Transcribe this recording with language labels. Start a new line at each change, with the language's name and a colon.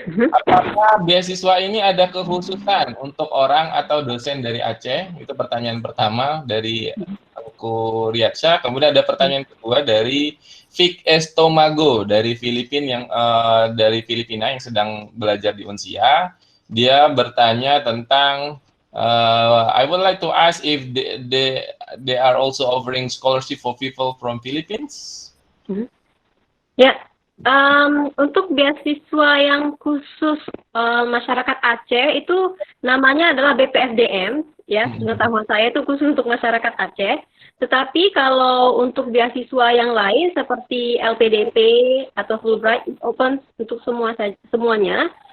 Indonesian: Apakah beasiswa ini ada kekhususan untuk orang atau dosen dari Aceh? Itu pertanyaan pertama dari Tengku Riyad Syah. Kemudian ada pertanyaan kedua dari Vic Estomago dari Filipina yang sedang belajar di Unsia. Dia bertanya tentang
English: I would like to ask if they are also offering scholarship for people from Philippines.
Indonesian: Ya, untuk beasiswa yang khusus masyarakat Aceh itu namanya adalah BPSDM, ya. Pengetahuan saya itu khusus untuk masyarakat Aceh. Tetapi kalau untuk beasiswa yang lain seperti LPDP atau Fulbright open untuk semuanya.